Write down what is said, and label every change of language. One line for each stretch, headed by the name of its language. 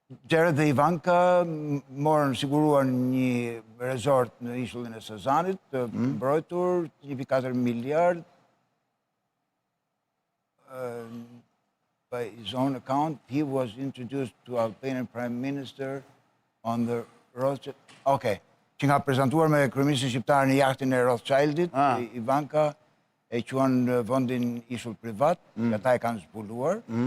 Albanian: Jared dhe Ivanka morën siguruar një resort në ishullin e Sazanit, të mbrojtur 1.4 miliard.
English: By his own account, he was introduced to Albanian Prime Minister on the Rothschild...
Albanian: Okej, që nga prezentuar me kryeministin shqiptar në jahtin e Rothschildit, Ivanka e quan vendin ishull privat, ata e kanë zbuluar.